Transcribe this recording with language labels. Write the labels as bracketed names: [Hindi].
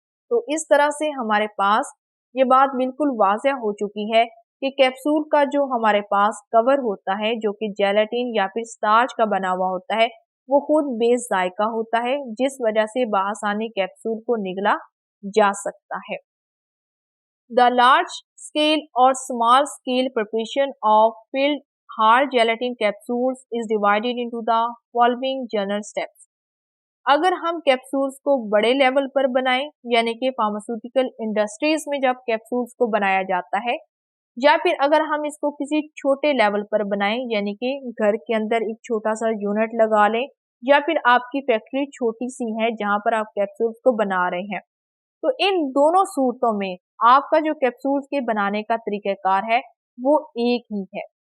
[Hindi] तो इस तरह से हमारे पास ये बात बिल्कुल वाज़ेह हो चुकी है कि कैप्सूल का जो हमारे पास कवर होता है, जो कि जेलेटिन या फिर स्टार्च का बना हुआ होता है, वो खुद बेजायका होता है, जिस वजह से बआसानी कैप्सूल को निगला जा सकता है। [English] The large scale or small scale preparation of filled hard gelatin capsules is divided into the following general steps. [Hindi] अगर हम कैप्सूल्स को बड़े लेवल पर बनाएं, यानी कि फार्मास्यूटिकल इंडस्ट्रीज में जब कैप्सूल्स को बनाया जाता है, या फिर अगर हम इसको किसी छोटे लेवल पर बनाएं, यानी कि घर के अंदर एक छोटा सा यूनिट लगा लें, या फिर आपकी फैक्ट्री छोटी सी है जहां पर आप कैप्सूल्स को बना रहे हैं, तो इन दोनों सूरतों में आपका जो कैप्सूल्स के बनाने का तरीक़ाकार है वो एक ही है।